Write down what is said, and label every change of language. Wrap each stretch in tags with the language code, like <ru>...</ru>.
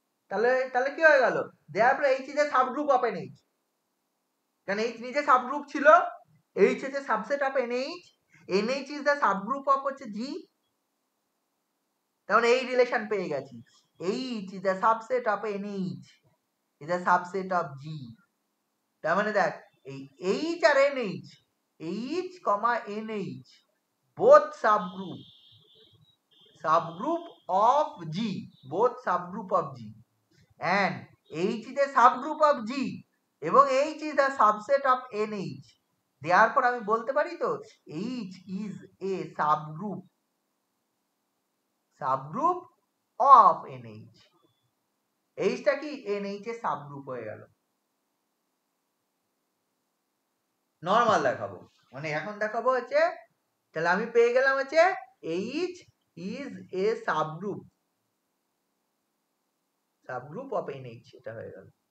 <bn>তাহলে তাহলে কি হয়ে গেল, দেয়ারপর H is a subgroup of NH, কারণ এইচ নিজে সাবগ্রুপ ছিল, H is a subset of NH, NH is the subgroup of হচ্ছে জি। তাহলে এই রিলেশন পেয়ে গেছি, H is a subset of NH is a subset of জি। তার মানে দেখ এই H আর NH,</bn> <en>H comma NH both subgroup, subgroup of G, both subgroup of G, and H is a subgroup of G এবং H is the subset of NH,</en> <bn>therefore আমি বলতে পারি তো</bn> <en>H is a subgroup of NH।</en> <bn>H টা কি NH এর subgroup হয়ে গেল। নরমাল দেখাবো, মানে এখন দেখাবো হচ্ছে, তাহলে আমি পেয়ে গেলাম হচ্ছে</bn> <en>H is a subgroup of NH,</en> <bn>এটা হয়ে গেল।</bn>